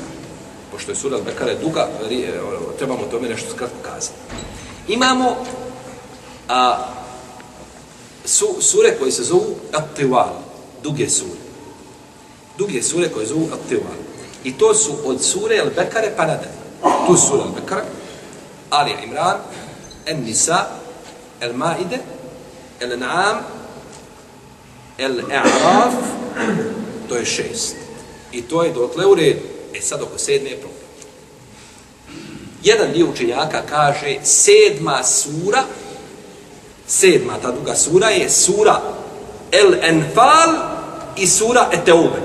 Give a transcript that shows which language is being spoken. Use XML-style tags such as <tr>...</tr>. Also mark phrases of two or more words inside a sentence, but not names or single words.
<bs>Pošto je sura Al-Bekara duga, trebamo o tome nešto skratko kazati. Imamo sure koje se zovu At-Tiwal, duge sure. Duge sure koje zovu At-Tiwal. I to su od sure Al-Bekare pa nadalje. Tu su sura Al-Bekara, Ali Imran, An-Nisa, Al-Maide, Al-An'am, Al-A'raf, to je 6. I to je dotle u redu. Sad oko 7. je problem. Jedan dio učenjaka kaže 7. sura, 7. ta duga sura je sura El-Enfal i sura Eteube.</bs>